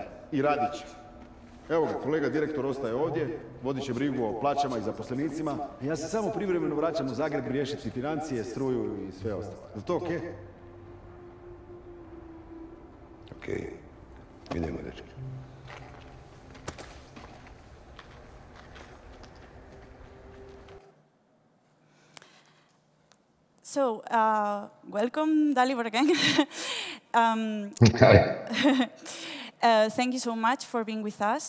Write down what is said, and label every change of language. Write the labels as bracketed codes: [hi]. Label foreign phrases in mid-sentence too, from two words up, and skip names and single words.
[hr] I radit će. Evo ga, kolega direktor ostaje ovdje, vodit će brigu o plaćama i zaposlenicima. Ja se samo privremeno vraćam u Zagreb riješiti financije, struju i sve ostalo. Je li to okej? Okej. Idemo, dečki. [en] So, welcome, Dalibor, again. Hi. Thank you so much for being with us.